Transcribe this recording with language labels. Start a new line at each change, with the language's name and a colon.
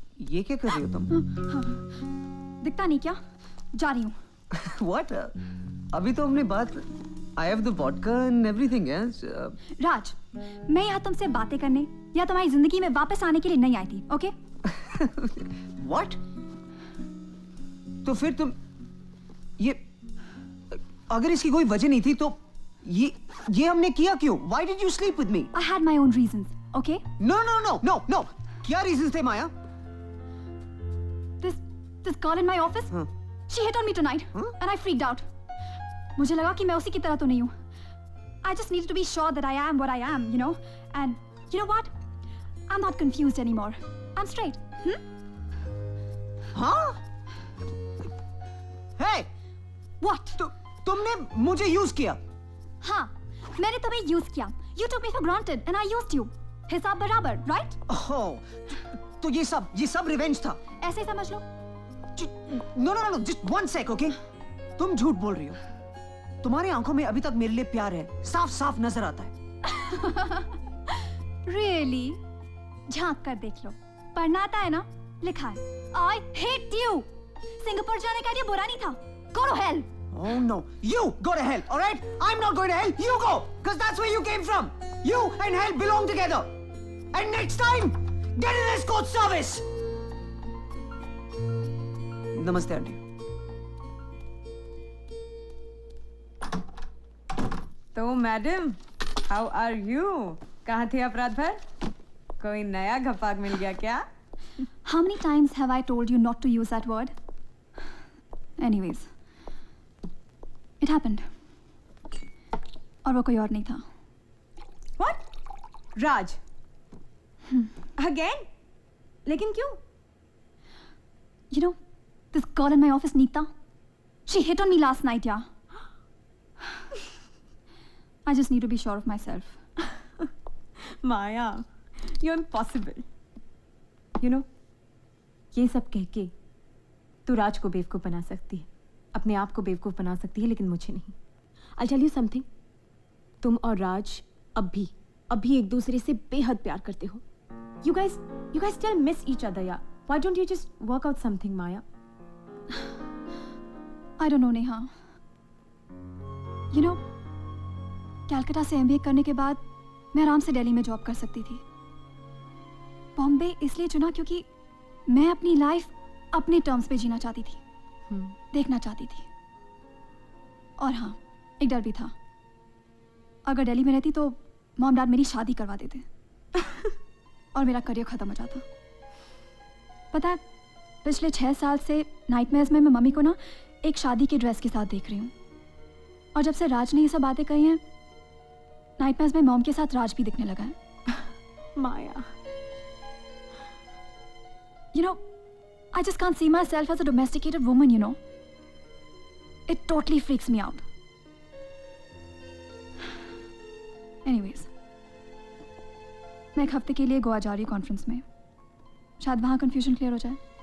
Hindi: ये क्या कर रही हो तुम? दिखता नहीं क्या? जा रही हूँ। What? अभी तो हमने बात
English: I have the vodka and everything, yes.
Hindi: राज, मैं यहाँ तुमसे बातें करने या तुम्हारी जिंदगी में वापस आने के लिए नहीं आई थी, ओके?
English: What?
Hindi: तो फिर तुम ये अगर इसकी कोई वजह नहीं थी तो ये हमने किया क्यों?
English: Why did you sleep with me? I had my own reasons, okay? No.
Hindi: क्या reasons थे माया?
English: This girl in my office, she hit on me tonight, and I freaked out.
Hindi: मुझे लगा कि मैं उसी की तरह तो नहीं हूँ.
English: I just needed to be sure that I am what I am, you know. And you know what? I'm not confused anymore. I'm straight.
Hindi: हाँ?
English: Hey! What?
Hindi: तुमने मुझे यूज किया. हाँ, मैंने तुम्हें यूज किया.
English: You took me for granted, and I used you.
Hindi: हिसाब बराबर, right? Oh, तो ये सब रिवेंज था. ऐसे समझ लो.
English: No, just 1 sec, okay?
Hindi: तुम झूठ बोल रही हो. तुम्हारी आंखों में अभी तक मेरे लिए प्यार है. साफ नजर आता है. Really? झांक कर देख लो. पढ़ना आता है ना? लिखा है.
English: I hate you.
Hindi: सिंगापुर जाने का ये बुरा नहीं था.
English: Go to hell. Oh no, you go to hell, all right? I'm not going to hell. You go, because that's where you came from. You and hell belong together. And next time, get an escort service.
Hindi: नमस्ते aunty. तो madam,
English: How are you?
Hindi: कहाँ थे आप रात भर? कोई नया घपाक मिल गया क्या?
English: How many times have I told you not to use that word? Anyways, it happened.
Hindi: और वो कोई और नहीं था.
English: What? Raj? Again?
Hindi: लेकिन क्यों?
English: You know, this girl in my office, Neeta, she hit on me last night, yeah. I just need to be sure of myself. Maya, you're impossible. You know,
Hindi: ये सब कह के तू राज को बेवकूफ बना सकती है, अपने आप को बेवकूफ बना सकती है, लेकिन मुझे नहीं.
English: I'll tell you something.
Hindi: तुम और राज अभी एक दूसरे से बेहद प्यार करते हो.
English: You guys still miss each other, yeah. Why don't you just work out something, Maya? I don't know, Neha. You know,
Hindi: Calcutta से MBA करने के बाद मैं आराम से दिल्ली में जॉब कर सकती थी. बॉम्बे इसलिए चुना क्योंकि मैं अपनी लाइफ अपने टर्म्स पे जीना चाहती थी, देखना चाहती थी. और हाँ, एक डर भी था. अगर दिल्ली में रहती तो मॉम डैड मेरी शादी करवा देते और मेरा करियर खत्म हो जाता. पता है, पिछले 6 साल से नाइटमेयर्स में मैं मम्मी को ना एक शादी की ड्रेस के साथ देख रही हूँ. और जब से राज ने ये सब बातें कही हैं, नाइटमेयर्स में मॉम के साथ राज भी दिखने लगा है. माया,
English: you know, I just can't see myself as a domesticated woman, you know. It totally freaks me out.
Hindi: Anyways, मैं एक हफ्ते के लिए गोवा जा रही हूँ कॉन्फ्रेंस में. शायद वहाँ कंफ्यूजन क्लियर हो जाए.